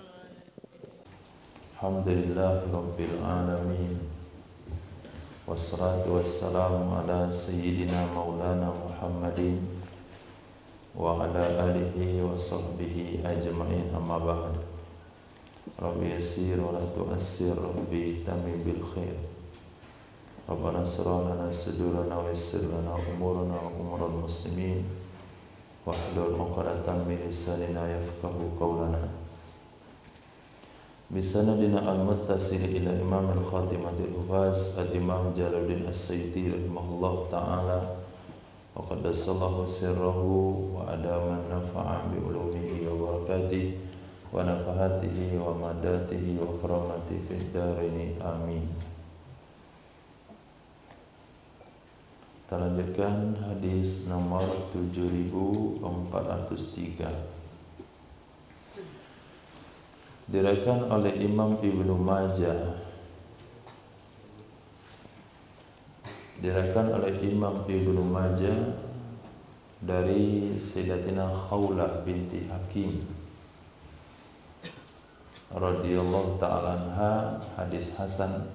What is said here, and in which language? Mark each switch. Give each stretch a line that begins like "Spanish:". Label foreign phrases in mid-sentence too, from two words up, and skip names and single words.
Arabic: الحمد لله رب العالمين. والصلاة والسلام على سيدنا مولانا محمد وعلى آله وصحبه أجمعين، أما بعد. رب يسر ولا تعسر، رب تمم بالخير. ربنا سرح لنا صدورنا ويسر لنا أمورنا وأمور المسلمين واحلل عقدة من لساننا يفقه قولنا. بسندنا المتصل إلى إمام خاتمة الحفاظ الإمام جلال الدين السيوطي رحمه الله تعالى وقدس الله سره وأدام نفعه بعلومه وبركاته ونفحاته ومدداته وكراماته في الدارين آمين.
Indonesian: Kita lanjutkan hadis nomor 7403. Diriwayatkan oleh Imam Ibnu Majah. Diriwayatkan oleh Imam Ibnu Majah dari Sayyidatina Khawlah binti Hakim
Arabic: رضي الله تعالى عنها,
Indonesian: hadis hasan.